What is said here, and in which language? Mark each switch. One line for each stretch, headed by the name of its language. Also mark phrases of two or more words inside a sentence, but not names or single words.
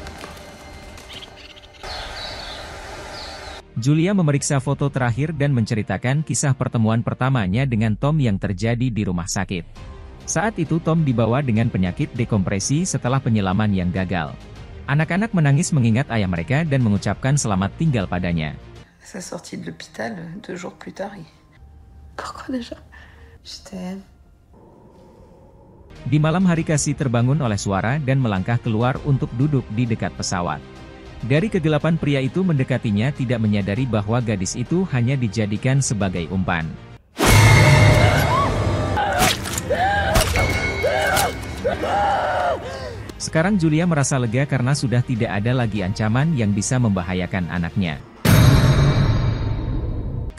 Indonesian: Julia memeriksa foto terakhir dan menceritakan kisah pertemuan pertamanya dengan Tom yang terjadi di rumah sakit. Saat itu Tom dibawa dengan penyakit dekompresi setelah penyelaman yang gagal. Anak-anak menangis mengingat ayah mereka dan mengucapkan selamat tinggal padanya.
French: Sa sortie de l'hôpital 2 jours plus tard. Pourquoi déjà? Je t'aime.
Indonesian: Di malam hari Cassie terbangun oleh suara dan melangkah keluar untuk duduk di dekat pesawat. Dari kegelapan pria itu mendekatinya tidak menyadari bahwa gadis itu hanya dijadikan sebagai umpan. Sekarang Julia merasa lega karena sudah tidak ada lagi ancaman yang bisa membahayakan anaknya.